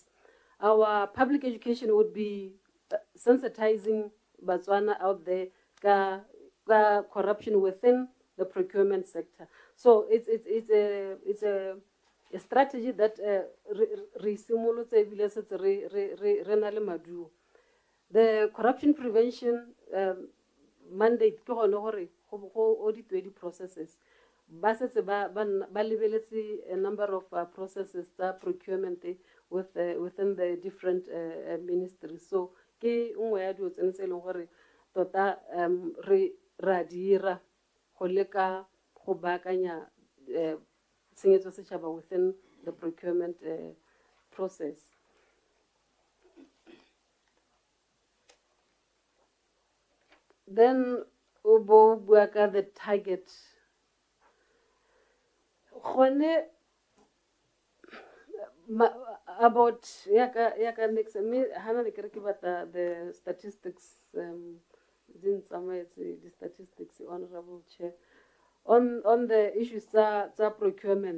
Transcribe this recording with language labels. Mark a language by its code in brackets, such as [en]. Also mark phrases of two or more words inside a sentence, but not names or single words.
[en] Our public education would be sensitizing Botswana out there corruption within the procurement sector. So it's a strategy that the corruption prevention mandate [tn] ke gone gore go [en] audit processes. A number of processes that procurement within the different ministries. [tn] So ke nngwe ya dilo tse leng gore tota re ra dira go leka go baakanya tshenyetso setšhaba [en] within the procurement process. Then the target. About next me the statistics didn't summarize the statistics, honorable chair, on the issues of procurement.